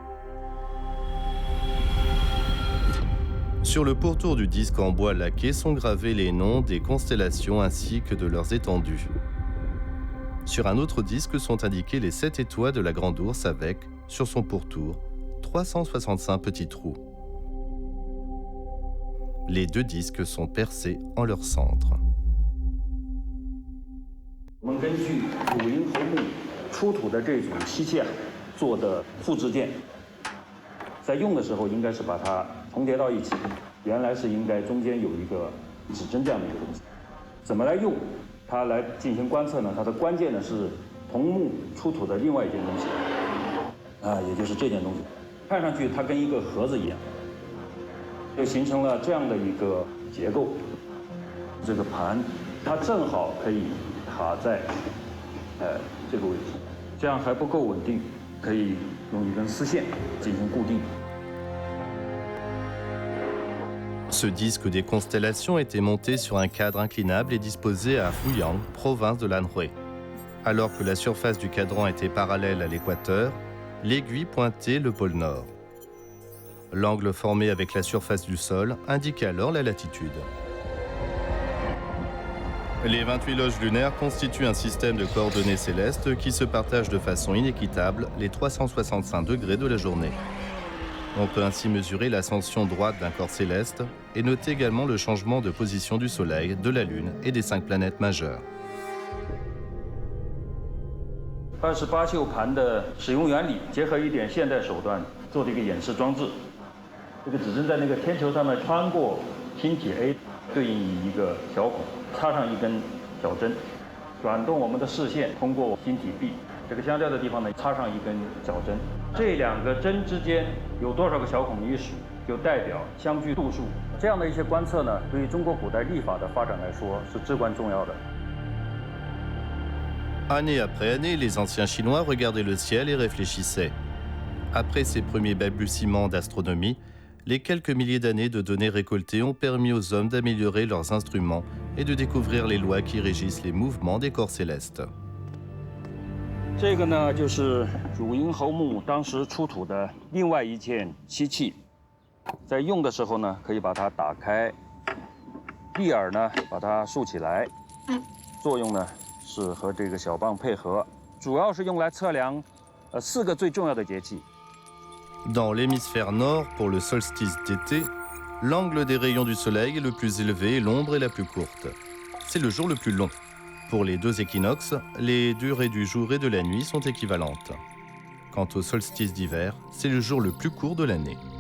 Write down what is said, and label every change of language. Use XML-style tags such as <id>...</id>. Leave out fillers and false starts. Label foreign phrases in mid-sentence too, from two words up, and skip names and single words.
<fr>Sur le pourtour du disque en bois laqué sont gravés les noms des constellations ainsi que de leurs étendues. Sur un autre disque sont indiquées les 7 étoiles de la Grande Ourse avec, sur son pourtour, 365 petits trous. Les 2 disques sont percés en leur centre.</fr> <zh>我们根据乳银侯墓出土的这种漆器做的复制件，在用的时候应该是把它重叠到一起，原来是应该中间有一个指针这样的一个东西。怎么来用它来进行观测呢？它的关键呢是同墓出土的另外一件东西，也就是这件东西，看上去它跟一个盒子一样，就形成了这样的一个结构。这个盘它正好可以卡在这个位置，这样还不够稳定，可以用一根丝线进行固定。</zh> <fr>Ce disque des constellations était monté sur un cadre inclinable et disposé à Fuyang, province de l'Anhui. Alors que la surface du cadran était parallèle à l'équateur, l'aiguille pointait le pôle nord. L'angle formé avec la surface du sol indiquait alors la latitude. Les 28 loges lunaires constituent un système de coordonnées célestes qui se partagent de façon inéquitable les 365 degrés de la journée. On peut ainsi mesurer l'ascension droite d'un corps céleste et noter également le changement de position du Soleil, de la Lune et des 5 planètes majeures.</fr> <zh>28 宿盘的使用原理，结合一点现代手段做的一个演示装置。这个指针在那个天球上面穿过星体 A， 对应于一个小孔，插上一根小针，转动我们的视线通过星体 B。这个相交的地方呢，插上一根小针，这2个针之间有多少个小孔一数，就代表相距度数。这样的一些观测呢，对于中国古代历法的发展来说是至关重要的。</zh> <fr>Année après année, les anciens Chinois regardaient le ciel et réfléchissaient. Après ces premiers balbutiements d'astronomie, les quelques milliers d'années de données récoltées ont permis aux hommes d'améliorer leurs instruments et de découvrir les lois qui régissent les mouvements des corps célestes.</fr> <zh>这个呢，就是汝阴侯墓当时出土的另外一件漆器，在用的时候呢，可以把它打开，立耳呢把它竖起来，作用呢是和这个小棒配合，主要是用来测量4个最重要的节气。</zh> <fr>Dans l'hémisphère nord, pour le solstice d'été, l'angle des rayons du soleil est le plus élevé et l'ombre est la plus courte. C'est le jour le plus long. Pour les 2 équinoxes, les durées du jour et de la nuit sont équivalentes. Quant au solstice d'hiver, c'est le jour le plus court de l'année.</fr>